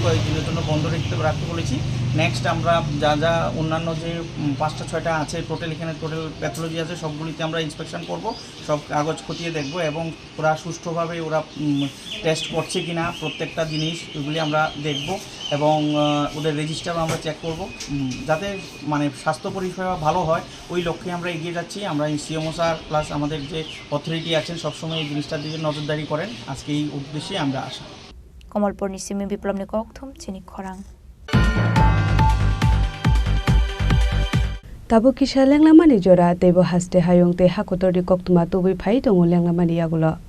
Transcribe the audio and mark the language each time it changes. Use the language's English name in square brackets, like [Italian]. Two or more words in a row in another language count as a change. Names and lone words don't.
[Bangla] কয়েকদিনের জন্য বন্ধ রাখতে বলেছি নেক্সট আমরা যা অন্যান্য যে 5টা 6টা আছে টোটাল এখানে [English] total pathology [Bangla] আছে সবগুলিতে আমরা ইন্সপেকশন করব সব কাগজ খতিয়ে দেখব এবং ওরা সুষ্ঠুভাবে ওরা টেস্ট করছে কিনা প্রত্যেকটা জিনিস এগুলি আমরা দেখব এবং ওদের রেজিস্টারও আমরা চেক করব যাতে মানে স্বাস্থ্য পরিষেবা ভালো হয় ওই লক্ষ্যে আমরা এগিয়ে যাচ্ছি আমরা সিএমও স্যার প্লাস আমাদের যে অথরিটি আছেন সবসময় এই জিনিসটার দিকে নজরদারি করেন আজকে এই উদ্দেশ্যে আমরা আসা [Kok Borok] কমলপুর নিসিমি বিপ্লব নি kokthum chini khorang Tabo kisha lenglamani jora tebo haste hayong te hakotori koktuma tobui phai tongo lenglamani yagulo